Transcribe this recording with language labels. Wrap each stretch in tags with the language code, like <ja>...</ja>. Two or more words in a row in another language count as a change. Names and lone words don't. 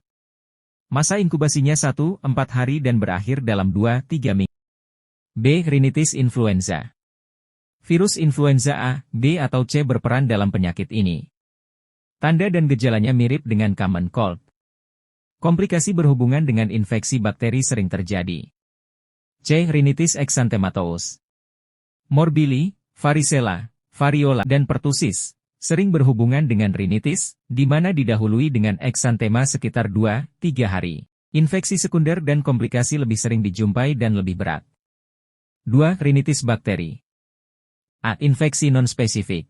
<id>Masa inkubasinya 1-4 hari dan berakhir dalam 2-3 minggu. B. Rinitis influenza. Virus influenza A, B atau C berperan dalam penyakit ini. Tanda dan gejalanya mirip dengan</id> <en>common cold.</en> <id>Komplikasi berhubungan dengan infeksi bakteri sering terjadi. C. Rinitis exanthematous. Morbili, varicella, variola, dan pertussis sering berhubungan dengan rinitis, di mana didahului dengan exanthema sekitar 2-3 hari. Infeksi sekunder dan komplikasi lebih sering dijumpai dan lebih berat. 2. Rinitis bakteri. A. Infeksi non-spesifik.</id>